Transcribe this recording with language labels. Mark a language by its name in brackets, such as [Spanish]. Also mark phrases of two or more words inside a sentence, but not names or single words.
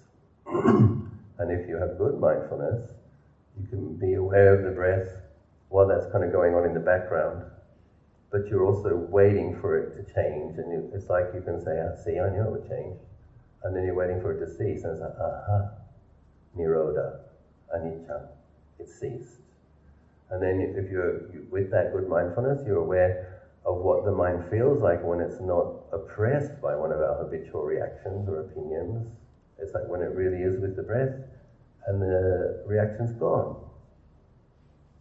[English] And if you have good mindfulness, you can be aware of the breath while that's kind of going on in the background, but you're also waiting for it to change, and it's like you can say, see, I knew it would change, and then you're waiting for it to cease, and it's like, [Pali] aha, nirodha, anicca. [English] It ceased. And then if you're with that good mindfulness, you're aware of what the mind feels like when it's not oppressed by one of our habitual reactions or opinions. It's like when it really is with the breath and the reaction's gone.